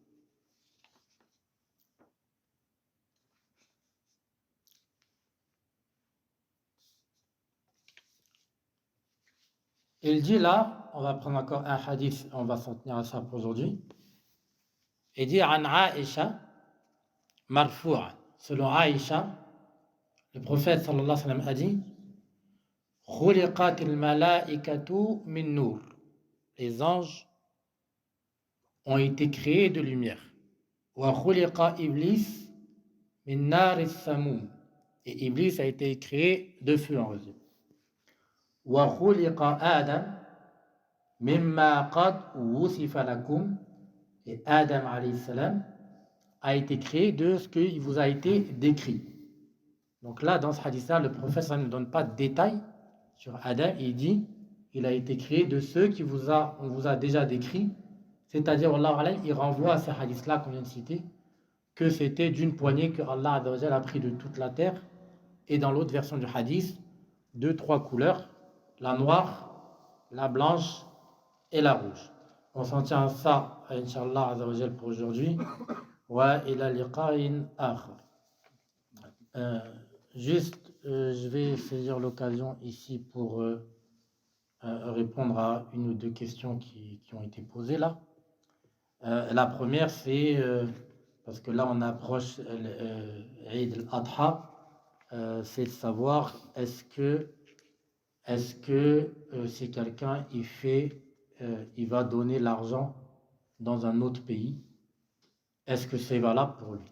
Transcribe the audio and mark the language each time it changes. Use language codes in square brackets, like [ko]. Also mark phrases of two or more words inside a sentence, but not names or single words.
[fr] Il dit là, on va prendre encore un hadith, on va s'en tenir à ça pour aujourd'hui. Il dit [ar] عن عائشة مرفوعا. [fr] Selon Aïcha, le prophète [ar] صلى الله عليه وسلم [fr] a dit [ar] خلقت الملائكة من نور. [fr] Les anges ont été créés de lumière. [ar] وخلق إبليس من نار السموم. [fr] Et Iblis a été créé de feu en résumé. [ar] وخلق آدم مما قد وصف لكم. [fr] Et Adam [ar] عليه السلام [fr] a été créé de ce qui vous a été décrit. Donc là, dans ce hadith-là, le prophète ne donne pas de détails sur Adam. Il dit, il a été créé de ceux on vous a déjà décrit. C'est-à-dire, Allah, il renvoie à ce hadith-là qu'on vient de citer, que c'était d'une poignée que Allah a pris de toute la terre. Et dans l'autre version du hadith, 2-3 couleurs, la noire, la blanche et la rouge. On s'en tient à ça, Inch'Allah, pour aujourd'hui. [ar] وإلى لقاء آخر. [fr] Juste, je vais saisir l'occasion ici pour répondre à une ou deux questions qui ont été posées là. La première, c'est, parce que là on approche Eid al-Adha, c'est de savoir est-ce que si quelqu'un il va donner l'argent dans un autre pays, est-ce que c'est valable pour lui?